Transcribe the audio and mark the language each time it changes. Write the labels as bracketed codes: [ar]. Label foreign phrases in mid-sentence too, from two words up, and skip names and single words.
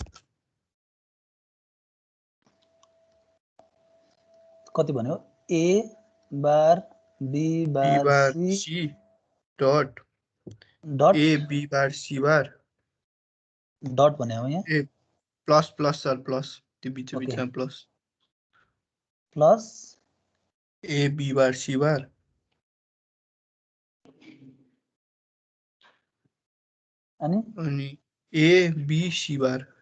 [ne] कति भन्यो [en] A bar B bar C dot A B bar C bar [ne] डट भन्यो हो यहाँ [en] A plus plus sir plus [ne] त्यो बीचमा [en] plus plus A B bar C bar [ne] अनि [en] A B C bar